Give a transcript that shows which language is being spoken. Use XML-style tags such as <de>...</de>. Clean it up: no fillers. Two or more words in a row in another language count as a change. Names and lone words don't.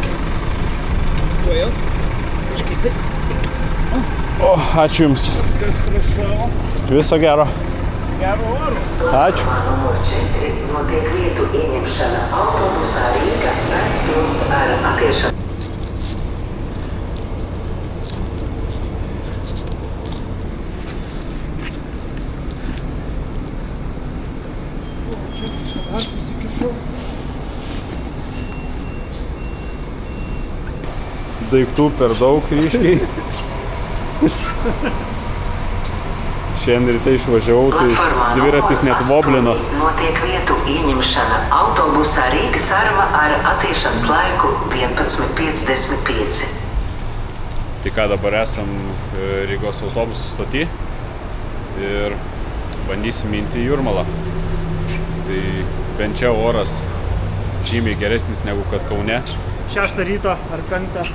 <lt>Tuojau. Iškiti. O, ačiū Jums. Viskas prašau. Viso gero. Gero oro. Ačiū.</lt> <lv>Numur 4 notiek vietu ieņemšana autobusā Rīga Vecpils ar attiešanu.</lv> <lt>Čia dar susikišau. Daiktų per daug ryškiai. Šiandien ryte išvažiavau, tai dviratis net voblino.</lt> <lv>Notiek vietu ieņemšana autobusā Rīga Sarva ar attiešanas laiku 11:55.</lv> <lt>Tai ką, dabar esam Rygos autobusų stoty ir bandysim minti Jūrmalą. Tai bent čia oras žymiai geresnis negu kad Kaune. 6 ryto ar 5.</lt>